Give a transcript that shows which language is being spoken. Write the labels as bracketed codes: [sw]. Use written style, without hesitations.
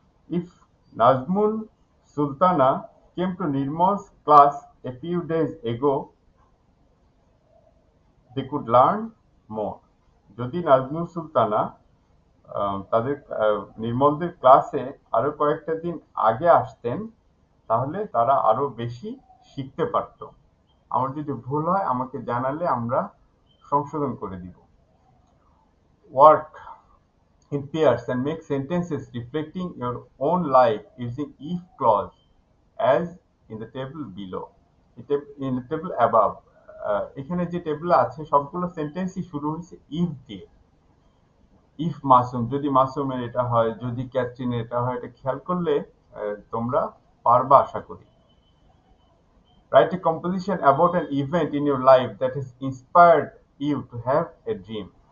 [en] If Nazmul Sultana came to Nirmal's class a few days ago, they could learn more. [bn] যদি নাজমুল সুলতানা তাদের নির্মলদের ক্লাসে আরো কয়েকটা দিন আগে আসতেন, তাহলে তারা আরো বেশি শিখতে পারত। আমার যদি ভুল হয় আমাকে জানালে আমরা সংশোধন করে দিব। [en] Work in pairs and make sentences reflecting your own life using if clause as in the table below. In the table above. [bn] এখানে যে টেবিলে আছে সবগুলো সেন্টেন্সই শুরু হয়েছে if দিয়ে। ইফ মাসুম, যদি মাসুমের এটা হয়, যদি ক্যাথরিনের এটা হয়, এটা খেয়াল করলে তোমরা পারবা আশা করি। [en] Write a composition about an event in your life that has inspired you to have a dream.